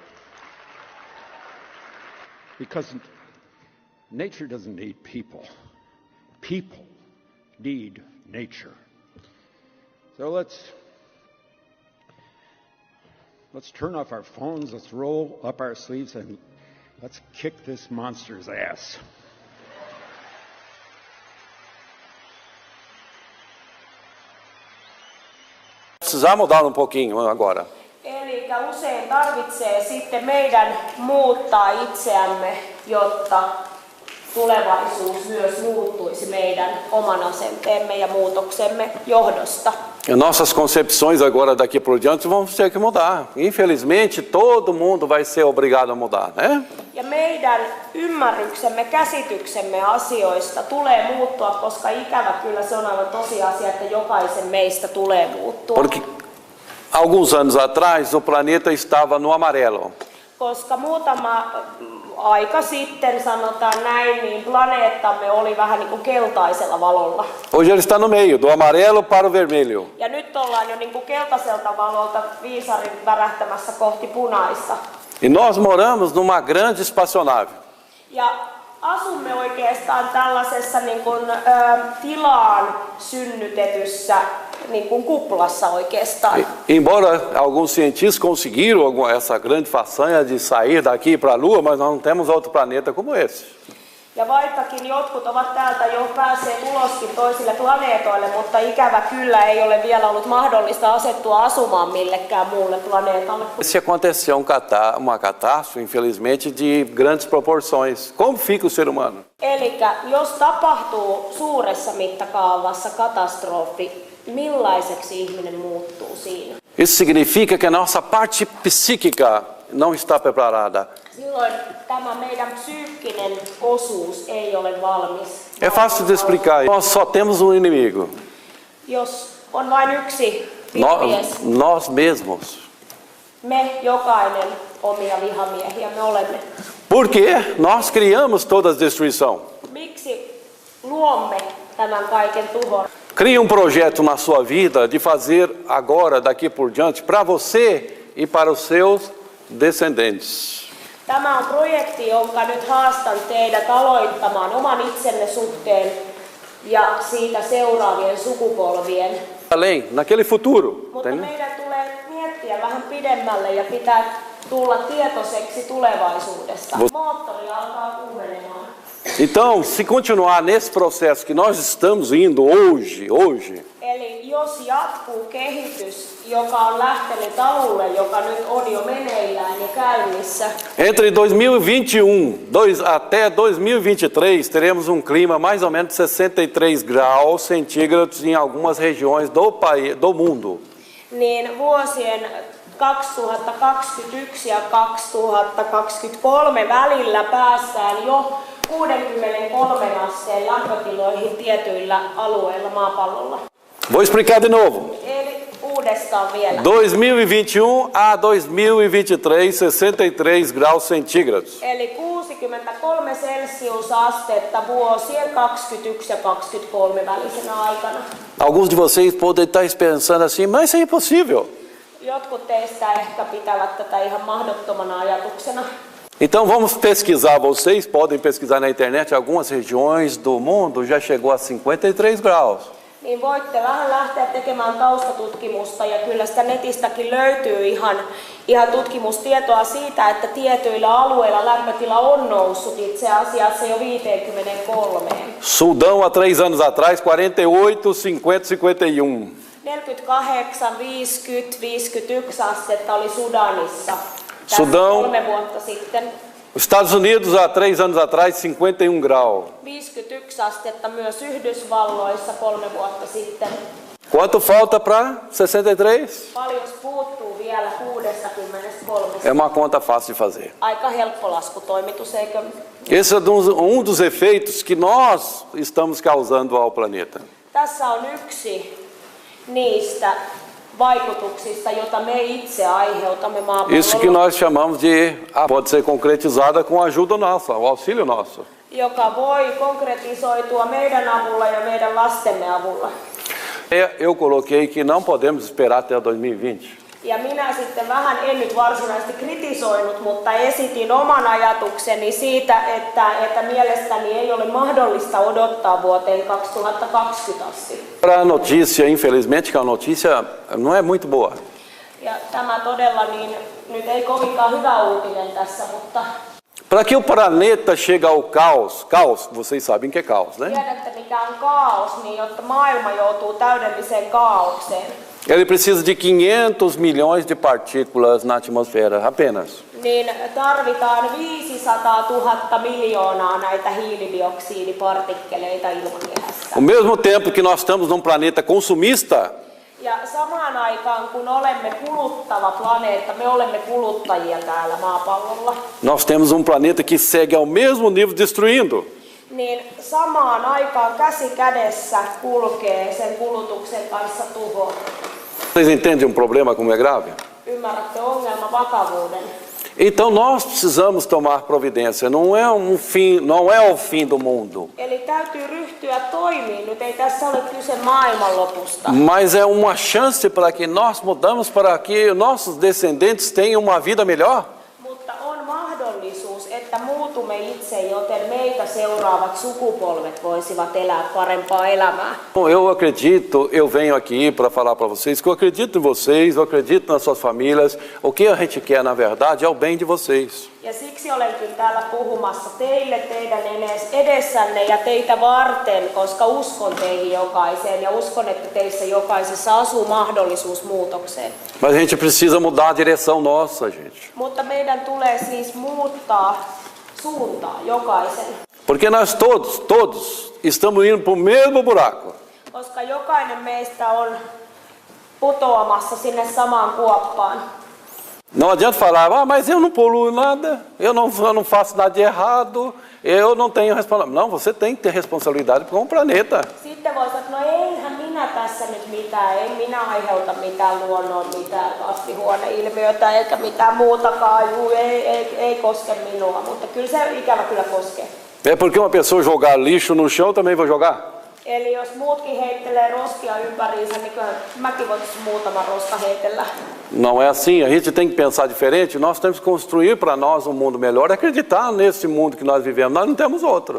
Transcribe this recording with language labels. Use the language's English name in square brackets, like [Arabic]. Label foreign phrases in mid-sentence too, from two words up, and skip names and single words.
[English] Because nature doesn't need people. People need nature. So let's turn off our phones, let's roll up our sleeves, and let's kick this monster's ass. [Portuguese] Precisar mudar pouquinho agora. [Finnish] Eli usein tarvitsee sitten meidän muuttaa itseämme, jotta tulevaisuus myös muuttuisi meidän oman asenteemme ja muutoksemme johdosta. [Portuguese] E nossas concepções agora daqui por diante vão ter que mudar. Infelizmente, todo mundo vai ser obrigado a mudar, né? [Finnish] Ja meidän ymmärryksemme, käsityksemme asioista tulee muuttua, koska ikävä kyllä se on aivan tosiasia, että jokaisen meistä tulee muuttua. [Portuguese] Porque alguns anos atrás o planeta estava no amarelo. [Finnish] Koska muutama aika sitten, sanotaan näin, niin planeettamme oli vähän niin kuin keltaisella valolla. [Portuguese] Hoje ele está no meio, do amarelo para o vermelho. [Finnish] Ja nyt ollaan jo niin kuin keltaiselta valolta viisarin värähtämässä kohti punaista. [Portuguese] E nós moramos numa grande espaçonave. [Finnish] Ja asumme oikeastaan tällaisessa niin kuin, tilaan synnytetyssä niin kuin kuplassa oikeastaan. [Portuguese] Embora alguns cientistas conseguiram essa grande façanha de sair daqui para a Lua, mas nós não temos outro planeta como esse. [Finnish] Ja vaikkakin jotkut ovat täältä jo päässeet uloskin toisille planeetoille, mutta ikävä kyllä ei ole vielä ollut mahdollista asettua asumaan millekään muulle planeetalle. [Portuguese] Se aconteceu uma catástrofe, infelizmente, de grandes proporções, como fica o ser humano? [Finnish] Elikkä jos tapahtuu suuressa mittakaavassa katastrofi, millaiseksi ihminen muuttuu siinä? [Portuguese] Isso significa que a nossa parte psíquica não está preparada. [Finnish] Silloin tämä meidän psyykkinen osuus ei ole valmis. [Portuguese] É fácil de explicar. Nós só temos um inimigo. [Finnish] Jos on vain yksi vihomies, [Portuguese] Nós mesmos. [Finnish] me jokainen omia vihamiehiä me olemme. [Portuguese] Porque nós criamos toda a destruição. [Finnish] Miksi luomme tämän kaiken tuhon? [Portuguese] Crie um projeto na sua vida de fazer agora, daqui por diante, para você e para os seus descendentes. [Finnish] Tämä on projekti, jonka nyt haastan teidät aloittamaan oman itsenne suhteen ja siitä seuraavien sukupolvien. [Portuguese] Além, naquele futuro. [Finnish] Mutta meidän tulee miettiä vähän pidemmälle ja pitää tulla tietoiseksi tulevaisuudesta. Moottori alkaa kuumenemaan. [Portuguese] Então, se continuar nesse processo que nós estamos indo hoje. [Finnish] Eli jos jatkuu kehitys, joka on lähtenyt alulle, joka nyt on jo meneillään ja käynnissä. [Portuguese] Entre 2021 até 2023 teremos um clima mais ou menos 63 graus centígrados em algumas regiões do mundo. [Finnish] Niin vuosien 2021 ja 2023 välillä päästään jo 63 asteen lämpötiloihin tietyillä alueilla maapallolla. [Portuguese] Vou explicar de novo. [Finnish] Eli uudestaan vielä. [Portuguese] 2021 a 2023, 63 graus centígrados. [Finnish] Eli 63 celsiusastetta vuosien 21 ja 23 välisenä aikana. [Portuguese] Alguns de vocês podem estar pensando assim, mas isso é impossível. [Finnish] Jotkut teistä ehkä pitävät tätä ihan mahdottomana ajatuksena. [Portuguese] Então vamos pesquisar, vocês podem pesquisar na internet, algumas regiões do mundo já chegou a 53 graus. [Finnish] Niin voitte vähän lähteä tekemään taustatutkimusta ja kyllä sitä netistäkin löytyy ihan tutkimustietoa siitä, että tietyillä alueilla lämpötila on noussut itse asiassa jo 53. [Portuguese] Sudão há 3 anos atrás, 48, 50, 51. [Finnish] 48, 50, 51 astetta oli Sudanissa. Sudão, 3 vuotta sitten. [Portuguese] Estados Unidos há 3 anos atrás, 51 graus. [Finnish] 51 astetta myös Yhdysvalloissa 3 vuotta sitten. [Portuguese] Quanto falta para 63? [Finnish] Paljon puuttuu vielä 63. [Portuguese] É uma conta fácil de fazer. [Finnish] Aika helppo laskutoimitus, eikö? [Portuguese] Esse é dos efeitos que nós estamos causando ao planeta. [Finnish] Tässä on yksi niistä vaikutuksista, jota me itse aiheutamme maapallolla. [Portuguese] Isso que nós chamamos de pode ser concretizada com a ajuda nossa, o auxílio nosso. [Finnish] Joka voi konkretisoitua meidän avulla ja meidän lastemme avulla. [Portuguese] Eu coloquei que não podemos esperar até 2020. [Finnish] Ja minä sitten vähän en nyt varsinaisesti kritisoinut, mutta esitin oman ajatukseni siitä, että mielestäni ei ole mahdollista odottaa vuoteen 2020 asti. [Portuguese] Para a notícia, infelizmente, que a notícia não é muito boa. [Finnish] Ja tämä todella niin, nyt ei kovinkaan hyvä uutinen tässä, mutta [Portuguese] para que o planeta chegue ao caos, vocês sabem que é caos, né? [Finnish] Tiedätte mikä on kaos, niin jotta maailma joutuu täydelliseen kaaukseen. [Portuguese] Ele precisa de 500 milhões de partículas na atmosfera, apenas. [Finnish] Niin tarvitaan 500 000 miljoonaa näitä hiilidioksidipartikkeleita ilmakehässä. [Portuguese] Ao mesmo tempo que nós estamos num planeta consumista, [Finnish] ja samaan aikaan kun olemme kuluttava planeetta, me olemme kuluttajia täällä maapallolla. [Portuguese] Nós temos planeta que segue ao mesmo nível destruindo. [Finnish] Niin samaan aikaan käsi kädessä kulkee sen kulutuksen kanssa tuho. [Portuguese] Vocês entendem problema como é grave? [Finnish] Ymmärrätte ongelman vakavuuden. [Portuguese] Então nós precisamos tomar providência. Não é o fim do mundo. [Finnish] Eli täytyy ryhtyä toimiin. Nyt ei tässä ole kyse maailmanlopusta. [Portuguese] Mas é uma chance para que nós mudamos para que nossos descendentes tenham uma vida melhor. [Finnish] Mutta on mahdollisuus, että muutumme itse, joten meitä seuraavat sukupolvet voisivat elää parempaa elämää. [Portuguese] Bom, eu acredito, eu venho aqui para falar para vocês que eu acredito em vocês, eu acredito nas suas famílias. O que a gente quer, na verdade, é o bem de vocês. [Finnish] Ja siksi olenkin täällä puhumassa teille, teidän edessänne ja teitä varten, koska uskon teihin jokaiseen ja uskon, että teissä jokaisessa asuu mahdollisuus muutokseen. [Portuguese] Mas a gente precisa mudar a direção nossa, gente. [Finnish] Mutta meidän tulee siis muuttaa suuntaa jokaisen. [Portuguese] Porque nós todos estamos indo para o mesmo buraco. [Finnish] Koska jokainen meistä on putoamassa sinne samaan kuoppaan. [Portuguese] Não adianta falar, mas eu não poluo nada, eu não faço nada de errado, eu não tenho responsabilidade. Não, você tem que ter responsabilidade com o planeta. [Finnish] Sitten voi sanoa, no eihän minä tässä nyt mitään, en minä aiheuta mitään luonnon, mitään kasvihuoneilmiötä eikä mitään muutakaan, ei koske minua, mutta kyllä se ikävä kyllä koskee. [Portuguese] É porque uma pessoa jogar lixo no chão, eu também vou jogar. [Finnish] Eli jos muutkin heittelee roskia ympäriinsä, niin kyllä mäkin voisin muutaman roska heitellä. [Portuguese] Não é assim, a gente tem que pensar diferente, nós temos que construir para nós um mundo melhor, acreditar nesse mundo que nós vivemos, nós não temos outro.